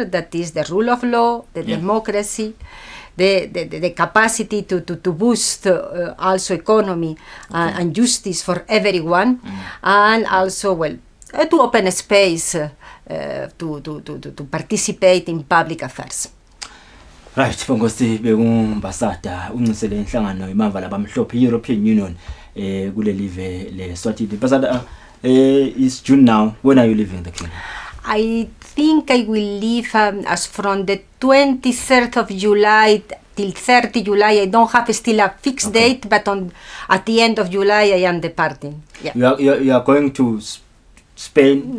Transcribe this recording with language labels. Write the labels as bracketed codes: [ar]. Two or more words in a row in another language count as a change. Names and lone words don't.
[en] That is the rule of law, the democracy, the capacity to boost also economy and justice for everyone, and also to open a space to participate in public affairs. Right, [ss] bongosi begumbasada uncisele inhlangano imava labamhlophe European Union kule live le Eswatini. [en] Ambassador, it's June now. When are you leaving the kingdom? I think I will leave as from the 23rd of July till 30 July. I don't have still a fixed date, but at the end of July I am departing. You are going to Spain?